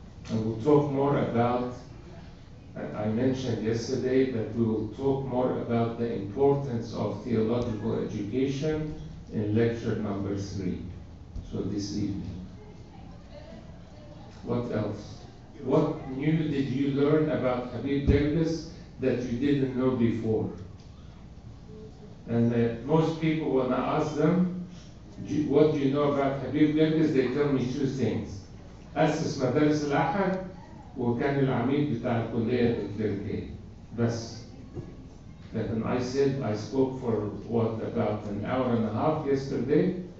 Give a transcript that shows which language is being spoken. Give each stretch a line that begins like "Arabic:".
English: And we'll talk more about, I mentioned yesterday that we will talk more about the importance of theological education in lecture number 3. So this evening. What else? What new did you learn about Habib Davis that you didn't know before? And most people, when I ask them, what do you know about Habib Davis, they tell me two things.
Arabic: أسس مدارس الأحد وكان العميد بتاع الكلية الكليريكية. بس.
English: لكن I spoke for what, about an hour and a half yesterday.